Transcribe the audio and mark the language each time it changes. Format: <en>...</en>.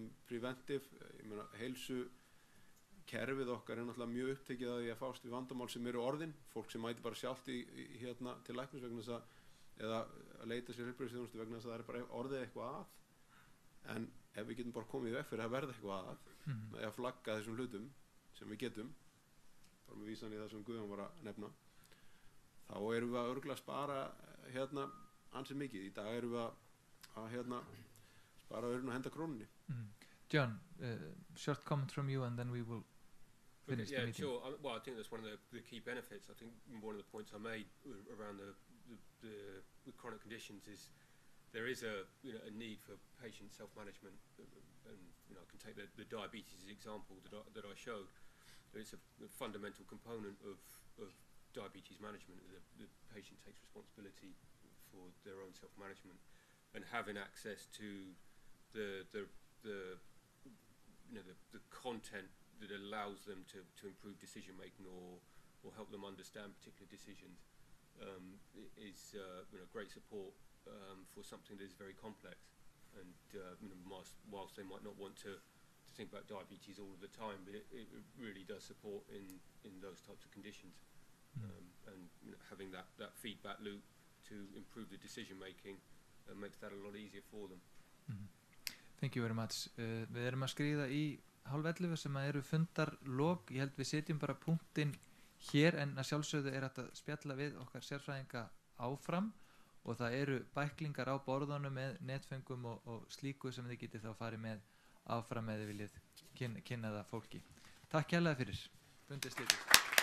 <is>preventive, ég meina heilsukerfið okkar er náttúrulega mjög upptekið að því að fást við vandamál sem eru orðin, fólk sem mæti bara sjálft til læknis vegna þess að eða að leita sér heilbrigðisþjónustu vegna þess að það er bara orðið eitthvað að, en ef við getum bara komið í veg fyrir að verða eitthvað að með að flagga þessum hlutum sem við getum, bara með vísan í það sem Guðjón var að nefna, þá erum við að örugglega spara ansið mikið. Í dag erum við að spara öðrun og henda krónunni.</is> <en>John, short comment from you and then we will finish the meeting. Sure. Well, I think that's one of the key benefits. I think one of the points I made around the chronic conditions is there is a need for patient self-management, and I can take the diabetes example that I showed. It's a fundamental component of diabetes management. The patient takes responsibility for their own self-management, and having access to the content that allows them to improve decision making or help them understand particular decisions is great support for something that is very complex. And whilst they might not want to think about diabetes all of the time, but it really does support in those types of conditions. And having that feedback loop to improve the decision making makes that a lot easier for them. Thank you very much.</en> <is>Við erum að skríða í 10:30 sem eru fundarlok. Ég held við setjum bara punktinn hér, en að sjálfsögðu er að spjalla við okkar sérfræðinga áfram og það eru bæklingar á borðunum með netföngum og slíku sem þið getið þá farið með áfram með þið viljið kynna það fólki. Takk kærlega fyrir. Fundið slítið.</is>